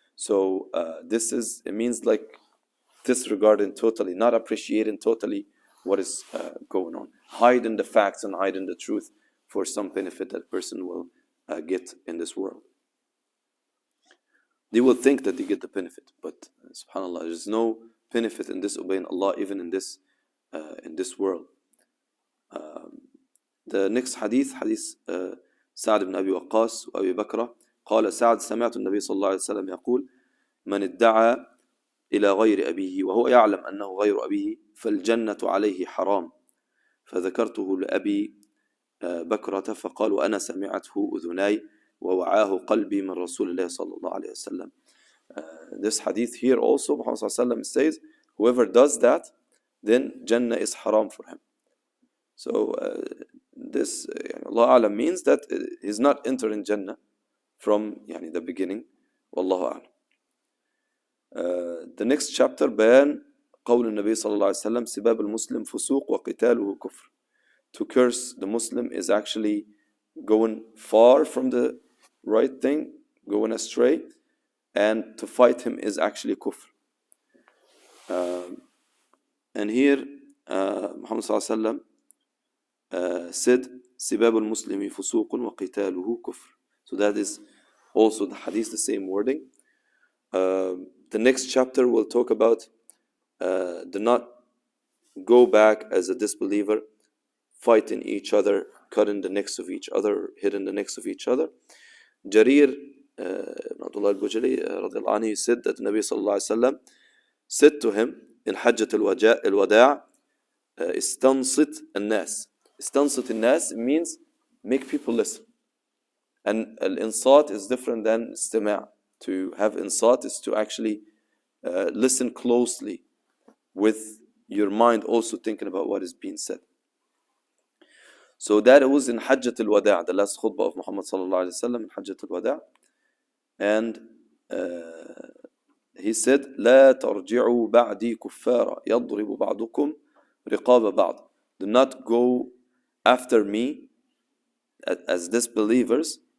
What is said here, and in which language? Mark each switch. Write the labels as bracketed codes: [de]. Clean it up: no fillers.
[en] So it means like disregarding totally, not appreciating totally what is going on, hiding the facts and hiding the truth for some benefit that person will get in this world. They will think that they get the benefit, but subhanAllah, there is no benefit in disobeying Allah, even in this world. The next hadith [ar] سعد بن أبي وقاص وأبي بكرة قال سعد سمعت النبي صلى الله عليه وسلم يقول من ادعى إلى غير أبيه وهو يعلم أنه غير أبيه فالجنة عليه حرام فذكرته لأبي بكرة فقال وأنا سمعته أذناي ووعاه قلبي من رسول الله صلى الله عليه وسلم. [en] This hadith here also, Muhammad [ar] صلى الله عليه وسلم [en] says, whoever does that, then Jannah is haram for him. So this Allah Alam means that he's not entering Jannah from the beginning. Wallahu Alam. The next chapter, [ar] بيان قول النبي صلى الله عليه وسلم سباب المسلم فسوق وقتاله كفر. [en] To curse the Muslim is actually going far from the right thing, going astray, and to fight him is actually kufr. And here Muhammad [ar] صلى الله عليه وسلم [en] said [ar] سباب المسلم فسوق وقتاله كفر. [en] So that is also the hadith, the same wording. The next chapter will talk about do not go back as a disbeliever, fighting each other, cutting the necks of each other, hitting the necks of each other. Jarir Abdullah al-Bujali radiallahu anhu said that Nabi sallallahu alayhi wa sallam said to him in Hajjat al-Wada' istansit al-nas, [ar] استنصت الناس [en] means make people listen. And [ar] الإنصات [en] is different than استماع. To have إنصات is to actually listen closely with your mind also thinking about what is being said. So that was in Hajjat al-Wada', the last khutbah of Muhammad sallallahu alayhi wa sallam in Hajjat al-Wada'. And he said, [ar] لا ترجعوا بعدي كفارا يضرب بعضكم رقاب بعض. [en] Do not go after me as disbelievers.